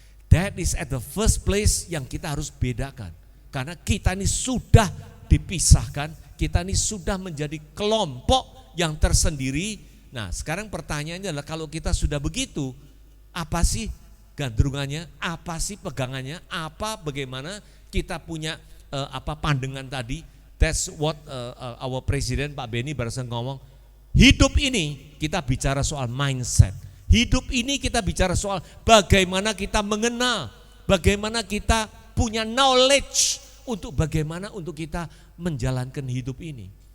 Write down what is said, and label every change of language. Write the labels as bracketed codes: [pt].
[en] That is at the first place [id] yang kita harus bedakan. Karena kita ini sudah dipisahkan, kita ini sudah menjadi kelompok yang tersendiri. Nah, sekarang pertanyaannya adalah kalau kita sudah begitu, apa sih gandrungannya, apa sih pegangannya, bagaimana kita punya pandangan tadi. [en] That's what our President Pak Beni [id] barusan ngomong. Hidup ini kita bicara soal mindset. Hidup ini kita bicara soal bagaimana kita mengenal, bagaimana kita punya knowledge untuk bagaimana untuk kita menjalankan hidup ini.